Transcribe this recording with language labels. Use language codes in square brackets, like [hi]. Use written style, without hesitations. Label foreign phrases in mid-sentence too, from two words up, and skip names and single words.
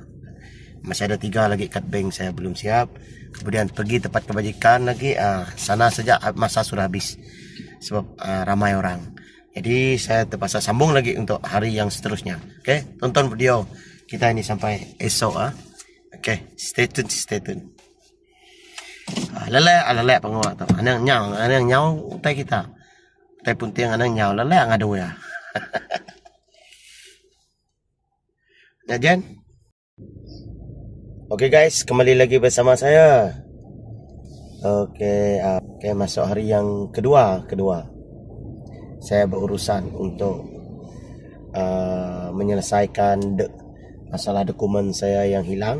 [ms] Masih ada 3 lagi kad bank saya belum siap. Kemudian pergi tempat kebajikan lagi, sana saja masa sudah habis. Sebab ramai orang. Jadi saya terpaksa sambung lagi untuk hari yang seterusnya. Oke, tonton video kita ini sampai esok. Oke, [en] stay tune. [iba] Lelek penguat tu. Anang nyau utai kita. Utai punting anang nyau lelek ngadu ya. Ya Jen. [en] Oke guys, [ms] kembali lagi bersama saya. Oke, masuk hari yang kedua. Saya berurusan untuk menyelesaikan masalah dokumen saya yang hilang.